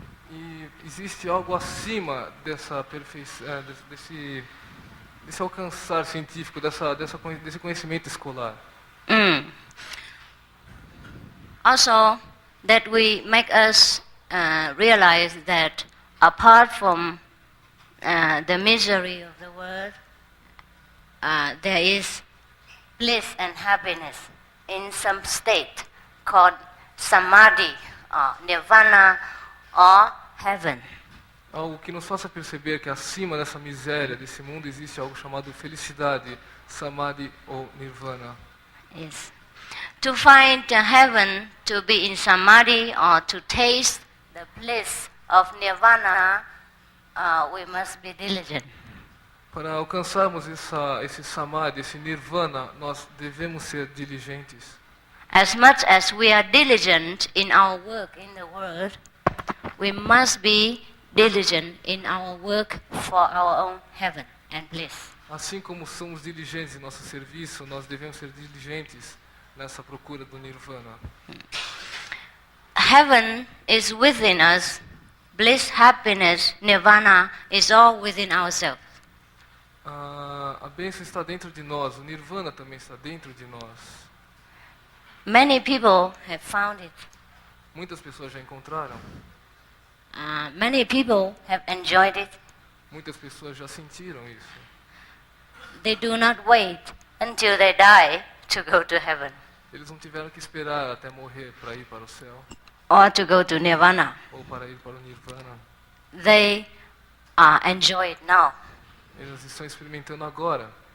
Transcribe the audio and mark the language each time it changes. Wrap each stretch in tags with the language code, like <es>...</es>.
<pt>E existe algo acima dessa perfeição, desse alcançar científico, desse conhecimento escolar.</pt> <en>Also, that we make us realize that apart from the misery of the world, there is bliss and happiness in some state called samadhi, or nirvana, or heaven.</en> <pt>Algo que nos faça perceber que acima dessa miséria, desse mundo, existe algo chamado felicidade, samadhi ou nirvana.</pt> <en>Yes. To find heaven, to be in samadhi, or to taste the bliss of nirvana, we must be diligent.</en> <pt>Para alcançarmos esse samadhi, esse nirvana, nós devemos ser diligentes.</pt> <en>As much as we are diligent in our work in the world, we must be diligent in our work for our own heaven and bliss.</en> <pt>Assim como somos diligentes em nosso serviço, nós devemos ser diligentes nessa procura do nirvana.</pt> <en>heaven is within us, bliss, happiness, nirvana is all within ourselves.</en> <pt>A bênção está dentro de nós, o nirvana também está dentro de nós.</pt> <en>Many people have found it.</en> <pt>Muitas pessoas já encontraram,</pt> <en>Many people have enjoyed it.</en> <pt>muitas pessoas já sentiram isso.</pt> <en>They do not wait until they die to go to heaven</en> <pt>Eles não tiveram que esperar até morrer para ir para o céu</pt> <en>or to go to nirvana.</en> <pt>ou para ir para o nirvana.</pt> <en>They enjoy it now.</en> <pt>Eles estão experimentando agora.</pt>